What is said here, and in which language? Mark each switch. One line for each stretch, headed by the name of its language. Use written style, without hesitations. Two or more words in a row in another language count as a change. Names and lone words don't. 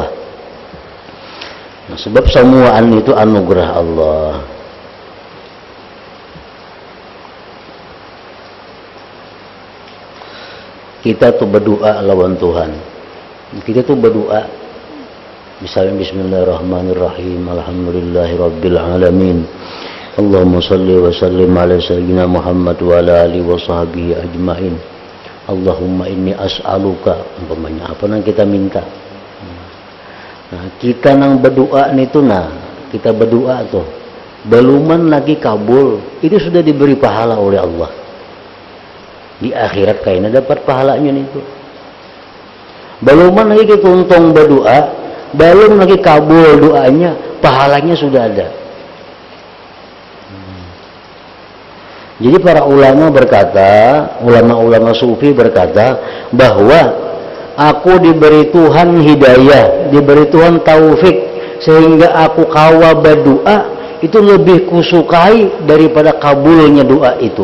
Banjar: Nah, sebab semuaan itu anugerah Allah. Kita tuh berdoa lawan Tuhan. Kita tuh berdoa misalnya
Arabic: بسم الله الرحمن الرحيم، الحمد لله رب العالمين. اللهم صل وسلم على سيدنا محمد وعلى آله وصحبه أجمعين. اللهم إني أسألك,
Banjar: umpamanya apa yang kita minta. Nah, kita nang berdoa itu, nah kita berdoa tuh beluman lagi kabul, itu sudah diberi pahala oleh Allah di akhirat, kayaknya dapat pahalanya itu. Beluman lagi kita untung berdoa, belum lagi kabul doanya, pahalanya sudah ada. Jadi para ulama berkata, ulama-ulama sufi berkata bahwa aku diberi Tuhan hidayah, diberi Tuhan taufik, sehingga aku kawa berdoa itu lebih kusukai daripada kabulnya doa itu.